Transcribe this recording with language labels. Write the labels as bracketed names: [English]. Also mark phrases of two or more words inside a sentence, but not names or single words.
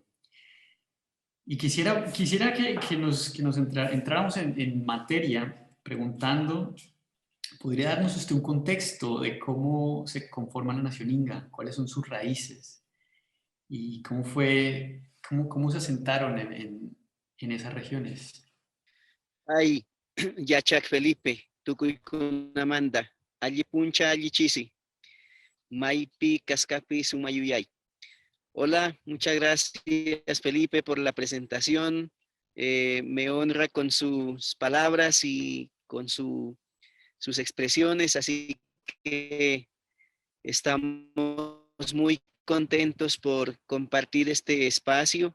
[Spanish] Y quisiera que nos entráramos en materia preguntando, ¿podría darnos usted un contexto de cómo se conforma la nación Inga? ¿Cuáles son sus raíces? ¿Y cómo se asentaron en esas regiones? [Inga] Ay, Yachak Felipe, Tukuy Amanda, Allí Puncha, Allí Chisi, Maipi, Cascapi, Sumayuyay. [Spanish] Hola, muchas gracias Felipe por la presentación. Me honra con sus palabras y con sus expresiones, así que estamos muy contentos por compartir este espacio.